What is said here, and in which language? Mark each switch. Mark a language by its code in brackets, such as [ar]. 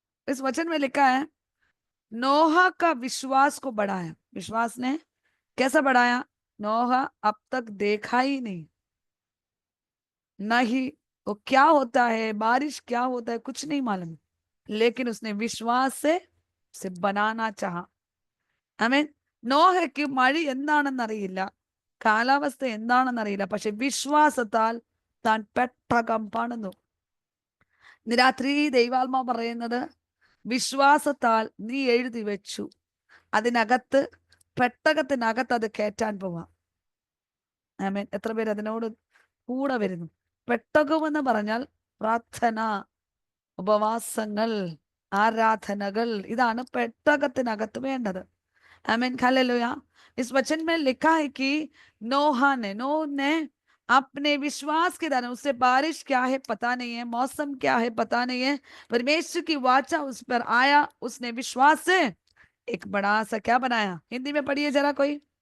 [hi] इस वचन में लिखा है नोह का विश्वास को बढ़ाया. विश्वास ने कैसा बढ़ाया? नोह अब तक देखा ही नहीं वो क्या होता है, बारिश क्या होता है, कुछ नहीं मालूम, लेकिन उसने विश्वास से बनाना चाहा. आमेन. [ml] നോഹയ്ക്ക് മഴ എന്താണെന്നറിയില്ല, കാലാവസ്ഥ എന്താണെന്നറിയില്ല, പക്ഷെ വിശ്വാസത്താൽ താൻ പെട്ടകം പണിതു. ഇന്ന് രാത്രി ദൈവാത്മാ പറയുന്നത്, വിശ്വാസത്താൽ നീ എഴുതി വെച്ചു, അതിനകത്ത് പെട്ടകത്തിനകത്ത് അത് കയറ്റാൻ പോവാം. ആമേൻ. എത്ര പേര് അതിനോട് കൂടെ വരുന്നു? പെട്ടകം എന്ന് പറഞ്ഞാൽ പ്രാർത്ഥന, ഉപവാസങ്ങൾ, ആരാധനകൾ, ഇതാണ് പെട്ടകത്തിനകത്ത് വേണ്ടത്. [hi] आमीन. हालेलुया. इस वचन में लिखा है कि नोह ने अपने विश्वास के द्वारा, उससे बारिश क्या है पता नहीं है, मौसम क्या है पता नहीं है, परमेश्वर की वाचा उस पर आया, उसने विश्वास से एक बड़ा सा क्या बनाया. हिंदी में पढ़िए जरा कोई.